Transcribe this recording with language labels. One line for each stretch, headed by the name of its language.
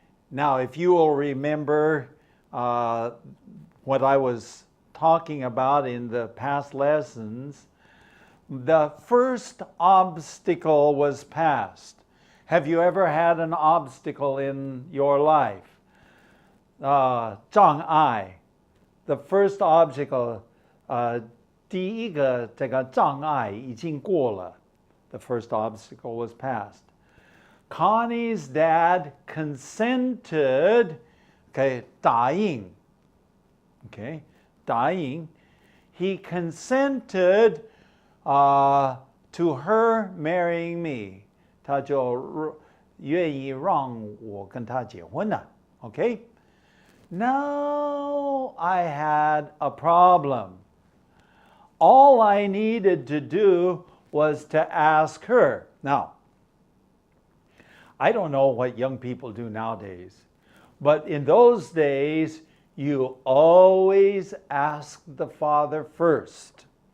English: Now, if you will remember what I was talking about in the past lessons, the first obstacle was passed. Have you ever had an obstacle in your life?
Chinese: 障碍.
English: The first obstacle,
Chinese: 第一个这个障碍已经过了.
English: The first obstacle was passed. Connie's dad consented, okay, 答应, okay, 答应. He consented to her marrying me.
Chinese: 他就愿意让我跟他结婚了. Okay? Now
English: knew I had a problem. All I needed to do was to ask her. Now, I don't know what young people do nowadays, but in those days, you always ask the father first.